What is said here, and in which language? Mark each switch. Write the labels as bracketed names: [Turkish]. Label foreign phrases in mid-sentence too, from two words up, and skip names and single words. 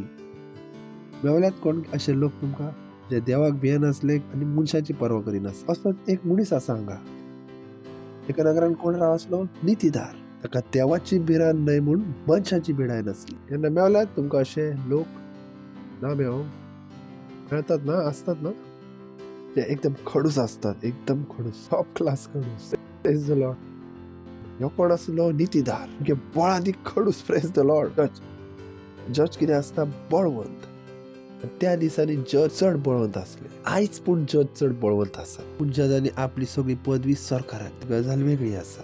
[Konkani] मेवल्यात कोण अशे लोक तुमकां जे देवाक भियेनासले आनी मनशाची पर्वा करिनासले. असो एक मनीस आसा हांगा. एका नगरान कोण रावसलो, नितीदार. ताका देवाची भिराद न्हय म्हूण मनशाची भिडाय नासली. केन्ना मेवल्यात तुमकां अशे लोक ना मेळतात ना, असतात ना, जे एकदम खडूस असतात, एकदम खडूस, [English] top class [Konkani] खडूस. [English] Praise the Lord. [Konkani] ह्यो कोण आसलो, नितीदार. म्हणजे बळादी खडूस. [English] Praise the Lord. [Konkani] जज कितें आसता, बळवंत. त्या दिसांनी जज चड बळवंत आसले. आयज पूण जज चड बळवंत आसा. पूण जजांनी आपली सगळी पदवी सरकाराक. गजाल वेगळी आसा.